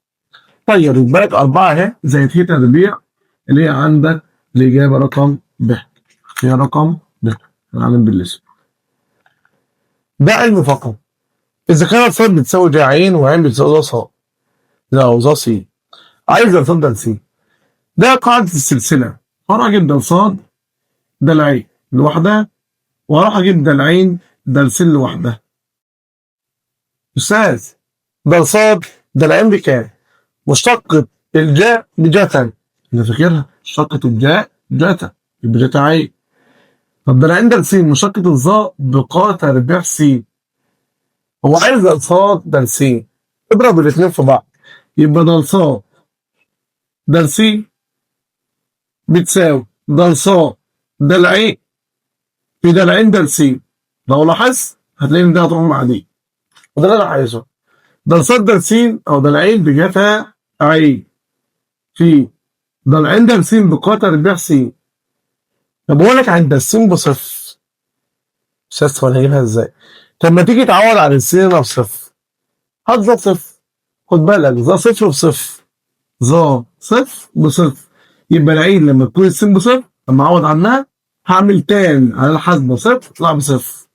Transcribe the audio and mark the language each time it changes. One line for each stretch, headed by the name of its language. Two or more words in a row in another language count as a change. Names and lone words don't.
Arabic: طيب يبقى لك 4 اهي زائد هي تربيع اللي هي عندك الإجابة رقم ب. هي رقم ب. هنعمل بالاسم. ده علم فقط. إذا كانت ص بتساوي ج ع وع بتساوي ص، لا ظ س، عايز د ص د س. ده قاعدة السلسلة، هروح أجيب د ص د ع لوحدها وهروح أجيب د ع د س لوحدها. أستاذ د ص د ع بكام؟ مشتقة الجاء بجتا، أنا فاكرها مشتقة الجاء جتا يبقى جتا ع. طب د ع د س مشتقة الظا بقا تربيع س، هو عايز د ص د س، اضرب الاثنين في بعض يبقى د ص د س بتساوي د ص د ع في د ع د س. لو لاحظت هتلاقي ان ده هتروح مع دي وده اللي انا عايزه. د ص د س او د ع بجتا ع في د ع د س بقا تربيع س. طب بقول لك عند الس بصفر، شايف انا هجيبها ازاي؟ طب ما تيجي تعوض عن الس هنا بصفر، هات ظا صفر. خد بالك ظا صفر بصفر، ظا صفر بصفر، يبقى العين لما تكون الس بصفر لما اعوض عنها هعمل تان على الحاسبه صفر تطلع بصفر.